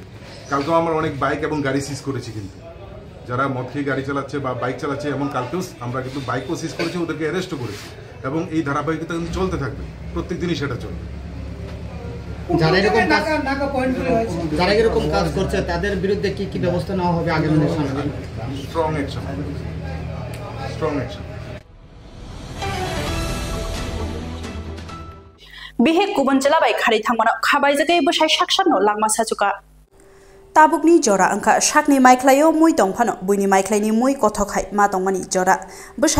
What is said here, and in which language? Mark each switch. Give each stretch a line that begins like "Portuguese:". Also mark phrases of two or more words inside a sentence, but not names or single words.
Bangla: কালকেও আমরা অনেক বাইক এবং গাড়ি সিজ করেছি, কিন্তু যারা মদ খেয়ে গাড়ি চালাচ্ছে বা বাইক চালাচ্ছে, এবং কালকেও আমরা কিন্তু বাইকও সিজ করেছি, ওদেরকে অ্যারেস্টও করেছি এবং এই ধারাবাহিকতা কিন্তু চলতে থাকবে, প্রত্যেক দিনই সেটা চলবে। যারা এরকম কাজ করছে তাদের বিরুদ্ধে কি কি ব্যবস্থা নেওয়া হবে আগামী দিনে?
English: strong action.
Bodo: बिहे गुबुन जिलाबाय खारि थांमानो खाबाय जगै बसाय साकसानो लांमा साजुका ताबुकनि जरा अंखा साकनि माइख्लायो मुइ दंफानो बुइनि माइख्लायनि मुइ कथखाय मा दंमानि जरा बसाय